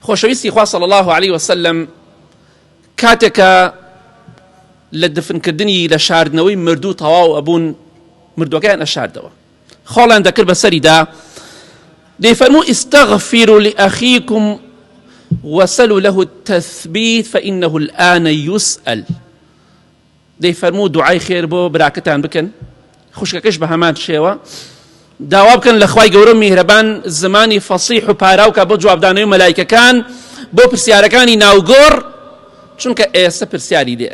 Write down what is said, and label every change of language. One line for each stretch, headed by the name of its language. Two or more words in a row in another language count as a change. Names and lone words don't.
Central Kurdish: خۆشەویستی خوا
Arabic: صلی الله عليه وسلم
Central Kurdish: کاتێکە لە دفنکردنی لە شاردنەوەی مردوو تەواو ئەبوون مردوەکەیان ئەشاردەوە خۆڵیان دەکرد بەسەریدا دەیفەرموو
Arabic: استغفروا لأخيكم وسلوا له التثبيت فإنه الآن يسأل
Central Kurdish: دەیفەرموو دوعای خێر بۆ براکەتان بکەن خوشکەکەش بە هەمان شێوە داوا بکەن لە خوای گەورە میهرەبان زمانی فەسیح و پاراوکە بۆ جوابدانەوەی مەلایکەکان بۆ پرسیارەکانی ناوگۆڕ چونکە ئێستا پرسیاری لێ